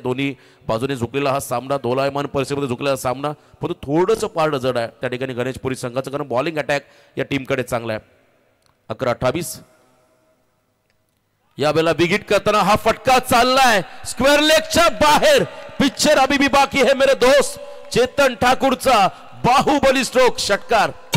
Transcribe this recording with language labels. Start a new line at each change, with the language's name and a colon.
Marathi: दोन्ही बाजूने झुकलेला हा सामना, दोलायमान परिस्थितीमध्ये झुकलेला सामना, परंतु थोडंसं पारड जड आहे त्या ठिकाणी गणेशपुरी संघाचं. कारण बॉलिंग अटॅक या टीमकडे चांगला आहे. 11-28. यावेळेला विकेट करताना हा फटका चाललाय स्क्वेअर लेगच्या बाहेर.
Hindi: पिक्चर अभी भी बाकी है मेरे दोस्त.
Marathi: चेतन ठाकूरचा बाहुबली स्ट्रोक षटकार.